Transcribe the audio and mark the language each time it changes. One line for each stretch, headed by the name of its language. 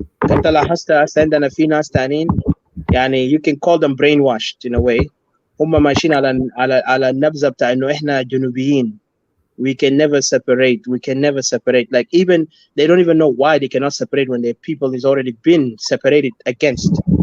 Arabic: انت لاحظت هسه عندنا في ناس ثانيين يعني
English: you can call them brainwashed in a way.
Arabic: هم ماشيين على النبذه بتاع انه احنا جنوبيين.
English: We can never separate. We can never separate. Like even they don't even know why they cannot separate when their people is already been separated against.